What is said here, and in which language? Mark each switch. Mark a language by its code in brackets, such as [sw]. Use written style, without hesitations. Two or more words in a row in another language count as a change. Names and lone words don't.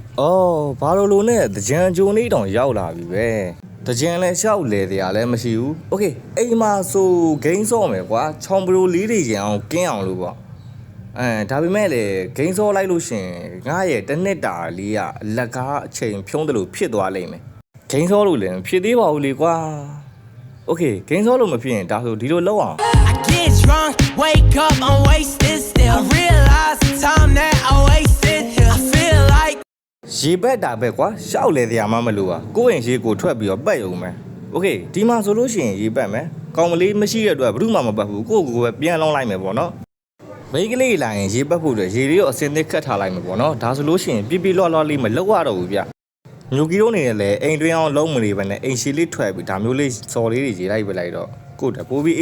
[my] အော်ဘာလို့နဲ့တကြံဂျိုနေတောင်ရောက်လာပြီပဲတကြံလဲရှောက်လေတရားလည်းမရှိဘူးโอเคအိမ်မှာဆိုဂိမ်းစော့မယ်ကွာချောင်းပရိုလေးတွေကျန်အောင်ကင်းအောင်လို့ပေါ့ဒါပေမဲ့လေဂိမ်းစော့လိုက်လို့ရှင်ငါရဲ့တစ်နှစ်တာလေးကလက်ကားအချိန်ဖြုံးတယ်လို့ဖြစ်သွားလိမ့်မယ်ဂိမ်းစော့လို့လည်းဖြစ်သေးပါဘူးလေကွာโอเคဂိမ်းစော့လို့မဖြစ်ရင်ဒါဆိုဒီလိုလောက်အောင် [en] I get drunk, wake up, I'm wasted still. I realize the time that I wasted here. I feel like [my] ရေပက်တာပဲကွာရှောက်လေတရားမှမလို့ပါကိုယ့်ရင်ရေကိုထွက်ပြီးတော့ပတ်ရုံပဲโอเคဒီမှာဆိုလို့ရှိရင်ရေပက်မယ်ကောင်းမလေးမရှိတဲ့အတွက်ဘယ်သူမှမပတ်ဘူးကိုယ့်ကိုယ်ပဲပြန်လောင်းလိုက်မယ်ပေါ့နော်မိန်းကလေးလာရင်ရေပက်ဖို့အတွက်ရေလေးကိုအစင်းသစ်ခတ် ထားလိုက်မယ်ပေါ့နော်ဒါဆိုလို့ရှိရင်ပြပြလွှတ်လွှတ်လေးမလောက်ရတော့ဘူးဗျညိုကီတို့နေလည်းအိမ်တွင်းအောင်လုံးမလေးပဲနဲ့အိမ်ရှိလေးထွက်ပြီးဒါမျိုးလေးစော်လေးတွေရေလိုက်ပဲလိုက်တော့ကိုယ့်တပိုးပြီးအေ